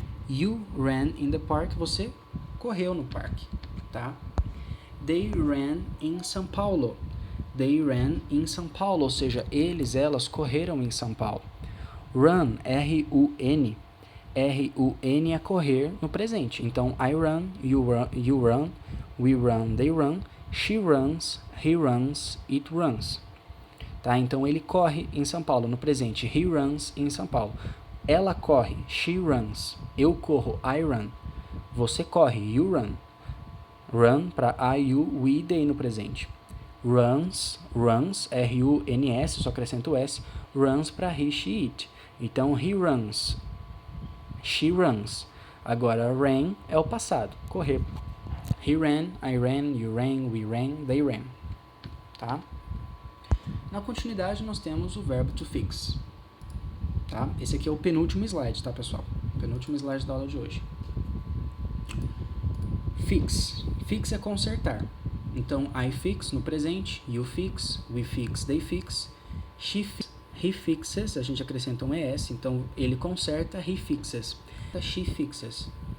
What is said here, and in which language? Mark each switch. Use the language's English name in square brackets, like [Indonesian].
[English] You ran in the park, [Portuguese] você correu no parque, tá? [English] They ran in São Paulo. They ran in São Paulo, [Portuguese] ou seja, eles, elas correram em São Paulo. Run, R-U-N. R-U-N é correr no presente. [English] Então, I run, you run, we run, they run, she runs, he runs, it runs. [Portuguese] Tá? Então, ele corre em São Paulo no presente. [English] He runs em São Paulo. [Portuguese] Ela corre, [English] she runs. [Portuguese] Eu corro, [English] I run. [Portuguese] Você corre, [English] you run. [Portuguese] Run para I, you, we, they no presente. Runs, R-U-N-S, só acrescento o S. [English] Runs para he, she, it. Então, he runs. She runs. [Portuguese] Agora, ran é o passado, correr. [English] He ran, I ran, you ran, we ran, they ran. [Portuguese] Tá? Na continuidade, nós temos o verbo to fix. Tá? Esse aqui é o penúltimo slide, tá, pessoal? Penúltimo slide da aula de hoje. Fix. Fix é consertar. Então, I fix no presente, you fix, we fix, they fix, she fix, he fixes, a gente acrescenta um ES, então ele conserta, [English] he fixes, she fixes.